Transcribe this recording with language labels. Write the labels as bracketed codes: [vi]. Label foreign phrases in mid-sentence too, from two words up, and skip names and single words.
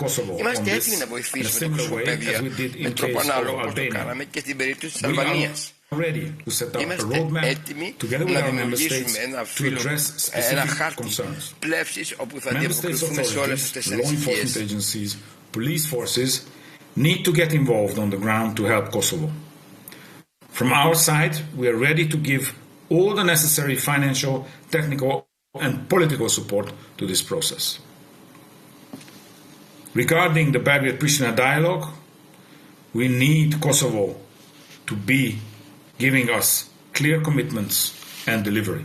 [el] Είμαστε έτοιμοι να βοηθήσουμε το Κωσυφοπαίδιο με τρόπο ανάλογο όπως το κάναμε και στην περίπτωση της Αλβανίας. Είμαστε έτοιμοι να δημιουργήσουμε ένα χάρτη πλεύσης όπου θα αντιαποκριθούμε σε όλες αυτές τις ανησυχίες. [en] Police forces need to get involved on the ground to help Kosovo. From our side, we are ready to give all the necessary financial, technical, and political support to this process. Regarding the Belgrade-Pristina dialogue, we need Kosovo to be giving us clear commitments and delivery.